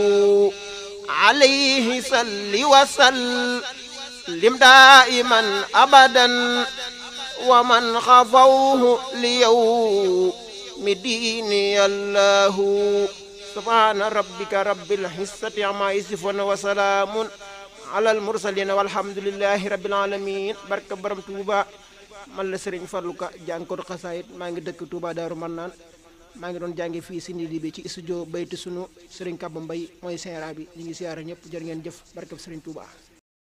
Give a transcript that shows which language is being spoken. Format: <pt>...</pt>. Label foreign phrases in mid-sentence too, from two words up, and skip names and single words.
<ar>عليه صل وسلم دائما أبدا ومن خفوه ليوم دين يا الله سبحان ربك رب العزة عما يصفون وسلام على المرسلين والحمد لله رب العالمين</ar> <wo>barke Borom Touba man la Serigne Fallou Ka jàngkatu xasaayit maa ngi dëkk Touba Daaru Mannaan maa ngi doon jànge fii si Ndidi bi ci studio bayti sunu Serigne Kaba Mbaye mooy seera bi ñu ngi siyaare ñëpp jërë ngeen jëf barke Serigne Touba</wo>